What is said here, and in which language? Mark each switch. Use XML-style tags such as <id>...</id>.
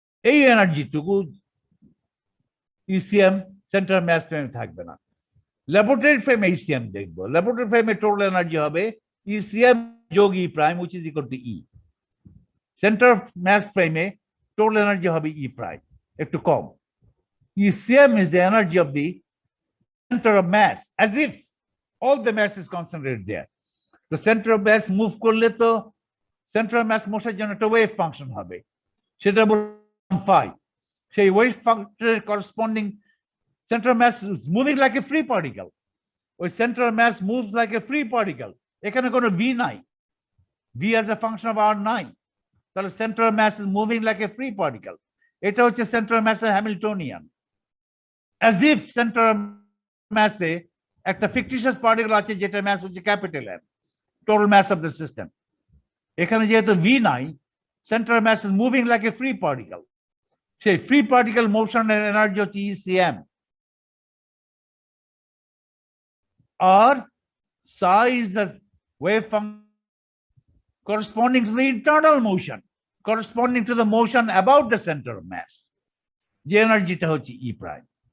<bn>এই এনার্জিটুকু ECM centre mass ফ্রেমে থাকবে না। ল্যাবরেটরি ফ্রেমে ইসিএম দেখবো, ল্যাবরেটরি ফ্রেমে টোটাল এনার্জি হবে ইসিএম যোগ ই prime,</bn> <en>which is equal to E.</en> <bn>Centre mass ফ্রেমে টোটাল এনার্জি হবে ই প্রাইম, একটু কম।</bn> <en>ECM is the energy of the center of mass, as if all the mass is concentrated there.</en> <bn>তো centre of mass move করলে তো centre of mass মোশনের জন্য একটা wave function হবে, সেটা বললাম ফাই। সেই ওয়েভ ফাংশনের corresponding</bn> <en>Centre mass is moving like a free particle. ওই centre mass moves like a free particle,</en> <bn>এখানে কোনো ভি নাই,</bn> <en>V as a function of R নাই। তাহলে centre mass is moving like a free particle.</en> <bn>এটা হচ্ছে centre মাসের Hamiltonian. As if centre মাসে একটা ফিকটিশিয়াস পার্টিকেল আছে, যেটা মাস হচ্ছে capital M,</bn> <en>total mass of the system.</en> <bn>এখানে যেহেতু ভি নাই,</bn> <en>Centre mass is moving like a free particle.</en> <bn>সেই ফ্রি পার্টিকেল মোশনের এনার্জি হচ্ছে ECM.</bn> <en>আর psi is the wave function corresponding to the internal motion, corresponding to the motion about the center of mass,</en> <bn>যে এনার্জিটা হচ্ছে ই prime.</bn>